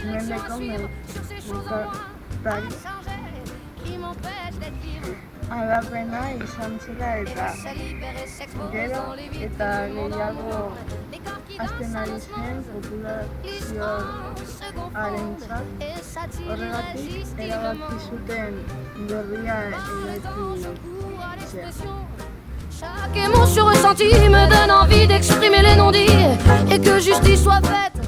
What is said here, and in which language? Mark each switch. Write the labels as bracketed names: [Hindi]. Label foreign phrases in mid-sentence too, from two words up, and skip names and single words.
[Basque] mendeko melkartari aldapena izan zela eta gero eta gehiago hasten ari zen populazioarentzat. Horregatik erabaki zuten berria eraikitzea. [French] Chaque émotion ressentie me donne envie d'exprimer les non-dits et que justice soit faite.